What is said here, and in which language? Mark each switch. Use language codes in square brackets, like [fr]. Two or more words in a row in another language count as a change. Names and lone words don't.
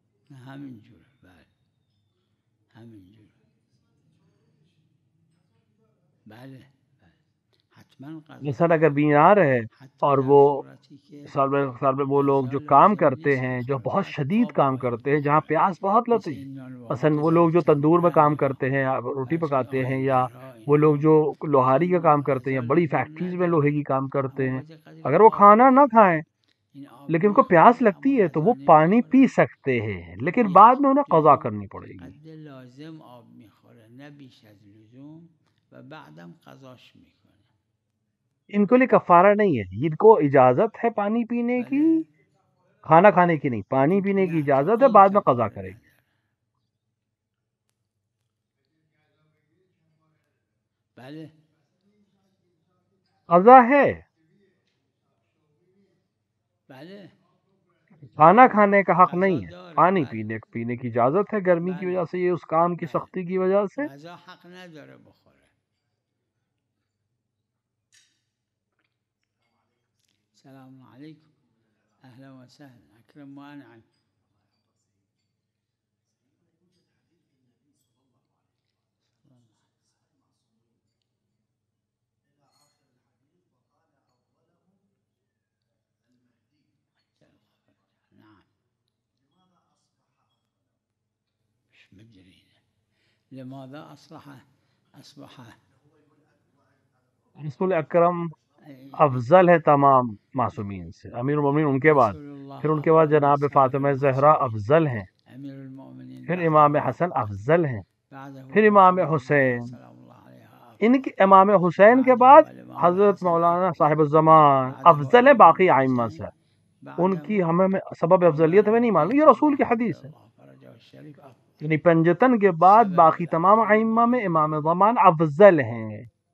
[fa] همینجور. بله همینجور. بله حتما قضا. [ur] مثلا اگر بیمار ہے [fa] حتی [ur] اور [fa] در [ur] وہ [fa] صورتی که [ur] سال میں وہ لوگ جو کام کرتے ہیں، جو بہت شدید کام کرتے ہیں، جہاں پیاس بہت لگتی ہے، مثلا وہ لوگ جو تندور میں کام کرتے ہیں، روٹی پکاتے ہیں، یا وہ لوگ جو لوہاری کا کام کرتے ہیں، یا بڑی فیکٹریز میں لوہے کی کام کرتے ہیں، اگر وہ کھانا نہ کھائیں لیکن ان کو پیاس لگتی ہے تو وہ پانی پی سکتے ہیں، لیکن بعد میں انہیں قضا کرنی پڑے گی. [fa] قد لازم آب میخوره نه بیش از لزوم و بعدم قضاش میکنه. [ur] ان کے لیے کفارہ نہیں ہے، ان کو اجازت ہے پانی پینے کی، کھانا کھانے کی نہیں، پانی پینے کی اجازت ہے، بعد میں قضا کرے گی. [fa] بله [ur] قضا ہے، [fa] بله [ur] کھانا کھانے کا حق نہیں ہے، پانی پینے کی اجازت ہے، گرمی کی وجہ سے، یہ اس کام کی سختی کی وجہ سے. [fa] غذا حق نداره بخوره. [ar] السلام علیکم، اهلا وسهلا، اکرم و انعم. نعم مش مدري لماذا أصبح [ur] رسول اکرم افضل ہے تمام معصومین سے، امیر المومنین ان کے بعد، پھر ان کے بعد جناب فاطمہ زہرا افضل ہیں، أمير المؤمنين، پھر امام حسن افضل ہیں، پھر امام حسین، ان کے امام حسین کے بعد حضرت مولانا صاحب الزمان افضل ہے باقی ائمہ سے. ان کی ہمیں سبب افضلیت ہمیں نہیں معلوم، یہ رسول کی حدیث ہے. یعنی پنجتن کے بعد باقی تمام ائمہ میں امام زمان افضل ہیں.